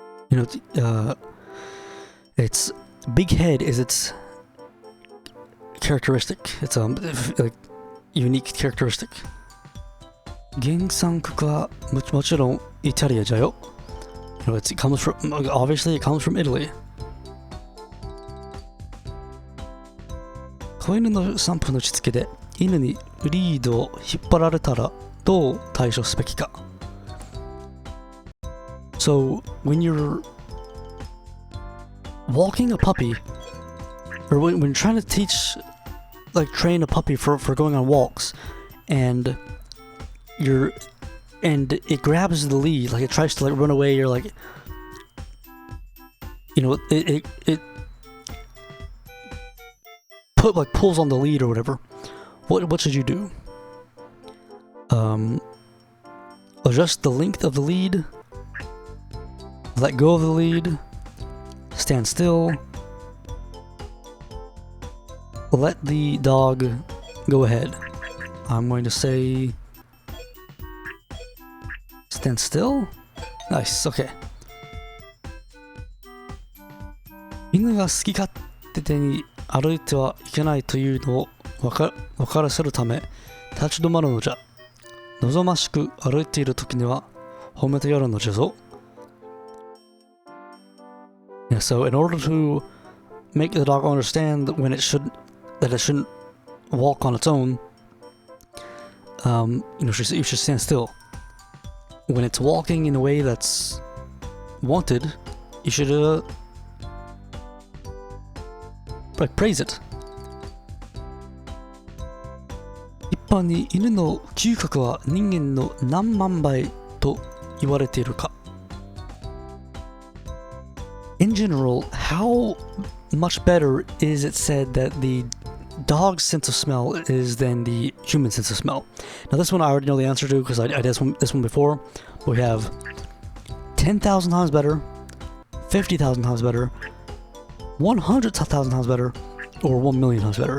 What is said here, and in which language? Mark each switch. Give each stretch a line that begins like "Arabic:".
English: You know, its big head is its characteristic. It's like unique characteristic.
Japanese: 原産国はもちろんイタリアじゃよ。
English: You know, it comes from, obviously it comes from Italy.
Japanese: 子犬の散歩のしつけで犬にリードを引っ張られたらどう対処すべきか。
English: So when you're walking a puppy, or when you're trying to teach, like train a puppy for going on walks, and it grabs the lead, like it tries to like run away, or like, you know, it pulls on the lead or whatever. What should you do? Adjust the length of the lead. Let go of the lead. Stand still. Let the dog go ahead. I'm going to say stand still. Nice, okay.
Japanese: 犬が好き勝手に歩いてはいけないというのを分からせるため立ち止まるのじゃ。望ましく歩いているときには褒めてやるのじゃぞ。
English: Yeah, so in order to make the dog understand that it shouldn't walk on its own, you know, you should stand still. When it's walking in a way that's wanted, you should like praise it.
Japanese: 一般に犬の嗅覚は人間の何万倍と言われているか。
English: In general, how much better is it said that the dog's sense of smell is than the human sense of smell? Now this one I already know the answer to because I did this one before. We have 10,000 times better, 50,000 times better, 100,000 times better, or 1 million times better.